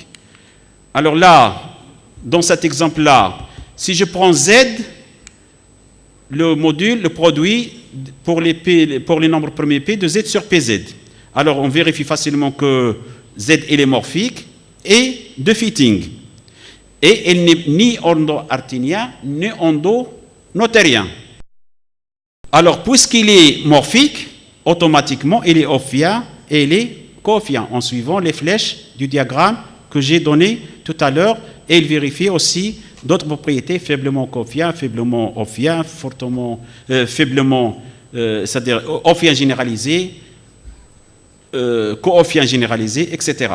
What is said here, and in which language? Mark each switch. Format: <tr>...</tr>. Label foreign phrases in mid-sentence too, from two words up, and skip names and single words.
<fr>Alors là, dans cet exemple-là, si je prends Z, le module, le produit pour les nombres premiers P de Z sur PZ. Alors on vérifie facilement que Z est morphique et de fitting. Et elle n'est ni endoarténien ni endonotérien. Alors puisqu'il est morphique, automatiquement il est ophien et il est cophien en suivant les flèches du diagramme que j'ai donné tout à l'heure, et il vérifie aussi d'autres propriétés, faiblement cophien, faiblement ophien, fortement, faiblement, c'est-à-dire ophien généralisé, co-ophien généralisé, etc.</fr>